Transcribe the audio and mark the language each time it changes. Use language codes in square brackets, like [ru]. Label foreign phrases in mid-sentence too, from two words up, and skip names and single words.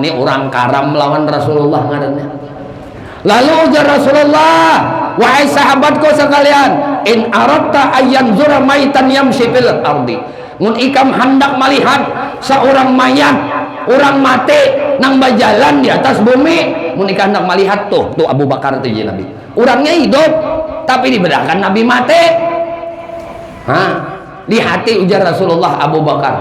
[bjn] Ini orang karam lawan Rasulullah ngarannya. Lalu ujar Rasulullah, wahai sahabatku sekalian, [ar] in aradta ayyan zura maitan yamshi fil ardi, [bjn] mun ikam hendak melihat seorang mayat, orang mati nang berjalan di atas bumi, mun ikam hendak melihat tuh Abu Bakar tuh ya Nabi, orangnya hidup tapi dibedakan Nabi mati. Di hati ujar Rasulullah Abu Bakar.